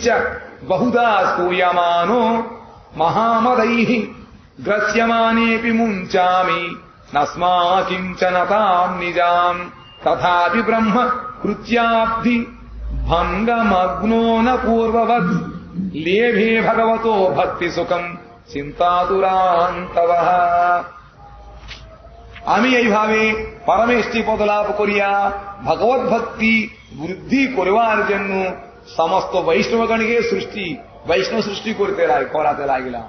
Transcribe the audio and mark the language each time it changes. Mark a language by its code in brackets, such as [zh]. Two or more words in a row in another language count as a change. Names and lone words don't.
[sa] బహుదా స్తూయమానో మహామదైః గ్రస్యమానేపి ముంచామి నస్మాకించన తాం నిజాం తథాపి బ్రహ్మ కృత్యాబ్ధి భంగమగ్నో న పూర్వవత్ లేభే భగవతో భక్తి সুখম চিন্তাতুরান্তবঃ। [bn] আমি এইভাবে পরমেষ্ঠি পদ লাভ করিয়া ভগবত ভক্তি বৃদ্ধি করবার জন্য সমস্ত বৈষ্ণবগণকে বৈষ্ণব সৃষ্টি করাতে লাগিলাম।